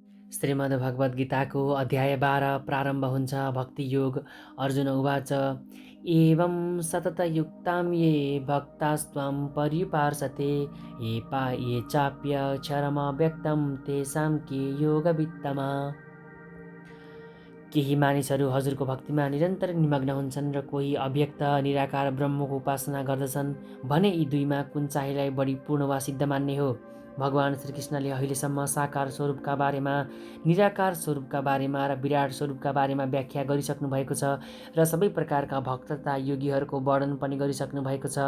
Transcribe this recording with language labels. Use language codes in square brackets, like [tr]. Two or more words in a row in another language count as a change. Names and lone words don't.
[ne] श्रीमद्भगवद्गीताको अध्याय 12 प्रारम्भ हुन्छ। भक्ति योग। [sa] अर्जुन उवाच एवं सततयुक्तां ये भक्तास्त्वां पर्युपासते ये चाप्यक्षरमव्यक्तं तेषां के योगवित्तमा। [ne] केही मानिसहरू हजुरको भक्तिमा निरन्तर निमग्न हुन्छन् र कोही अव्यक्त निराकार ब्रह्मको उपासना गर्दछन् भने यी दुईमा कुन चाहिँलाई बढी पूर्ण वा सिद्ध मान्ने हो। भगवान श्रीकृष्णले अहिलेसम्म साकार स्वरूपका बारेमा, निराकार स्वरूपका बारेमा र विराट स्वरूपका बारेमा व्याख्या गरिसक्नु भएको छ र सबै प्रकारका भक्त तथा योगीहरूको वर्णन पनि गरिसक्नु भएको छ।